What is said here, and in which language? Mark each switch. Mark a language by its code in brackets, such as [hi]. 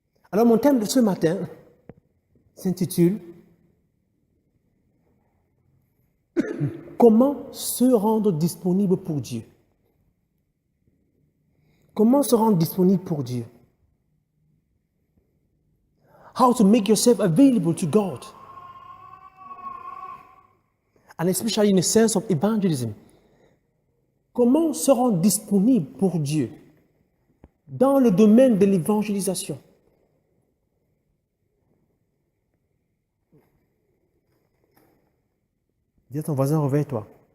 [fr] Alors mon thème de ce matin s'intitule Comment se rendre disponible pour Dieu? Comment se rendre disponible pour Dieu? [en] How to make yourself available to God. And especially in the sense of evangelism. [fr] Comment se rendre disponible pour Dieu dans le domaine de l'évangélisation? Dis à ton voisin, réveille-toi.